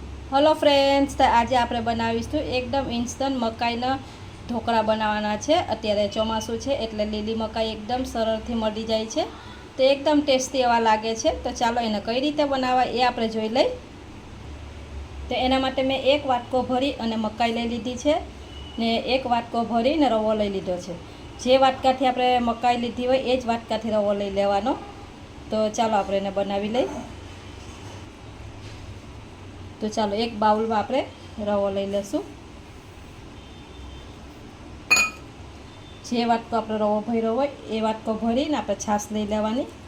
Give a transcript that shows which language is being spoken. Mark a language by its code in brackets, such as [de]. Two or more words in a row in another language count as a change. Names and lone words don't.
[en] hello friends, [gu] તો આજ આપ બનાવીશું એકદમ ઇન્સ્ટન્ટ મકાઈના ઢોકળા બનાવાના છે। अत्यारे ચોમાસું छे એટલે લીલી મકાઈ એકદમ સરળથી મળી જાય છે, તો એકદમ ટેસ્ટી એવા લાગે છે। તો ચાલો एने कई रीते बनावा ए आपणे जोई लई। તો એના માટે મેં એક વાટકો ભરી અને મકાઈ લઈ લીધી છે ને એક વાટકો ભરી ને રવો લઈ લીધો છે। જે વાટકાથી આપણે મકાઈ લીધી હોય એ જ વાટકાથી રવો લઈ લેવાનો। તો ચાલો આપણે એને બનાવી લઈ। [hi] तो चलो एक बाउल में आप [gu] રવો લઈ લેશૂ। જે વાટકો આપ રવો ભર્યો હોય એ વાટકો ભરી ને આપ છાશ લઈ લેવાની।